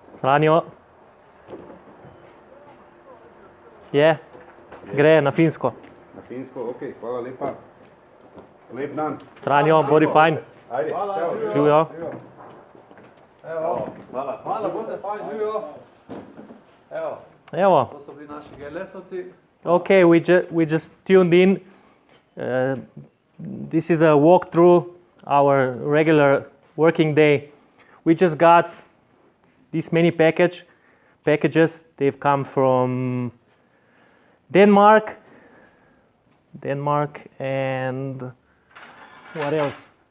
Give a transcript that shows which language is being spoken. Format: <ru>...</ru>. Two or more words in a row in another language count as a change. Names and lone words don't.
<sl>Franjo. Je, gre na Finsko. Na Finsko, ok, hvala lepa. Lep dan. Franjo, bodi fajn. Ajde, čao. Živijo. Evo, hvala, bote fajn, živijo. Evo, Evo. to so bili naši GLS-ovci.</sl> <en>Okay, we just tuned in. This is a walkthrough our regular working day. We just got this many packages. They've come from Denmark, and what else?</en>